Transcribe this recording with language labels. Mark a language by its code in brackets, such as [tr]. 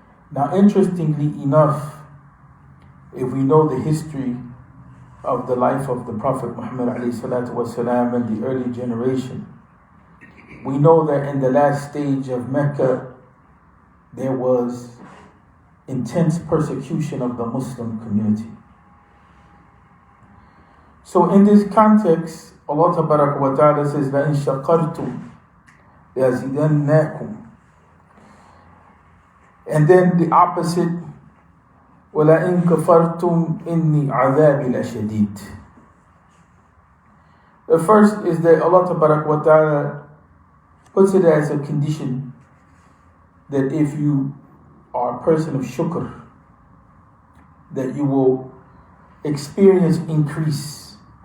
[en] Now, interestingly enough, if we know the history of the life of the Prophet Muhammad ﷺ and the early generation, we know that in the last stage of Mecca, there was intense persecution of the Muslim community. So in this context, Allah wa ta'ala says, [ar] لَإِن شَقَرْتُمْ لَأَزِيدَنَّكُمْ. [en] And then the opposite, [ar] وَلَئِن كَفَرْتُمْ إِنِّي عَذَابِي لَشَدِيدٌ. [en] The first is that Allah wa ta'ala puts it as a condition that if you are a person of shukr, that you will experience increase.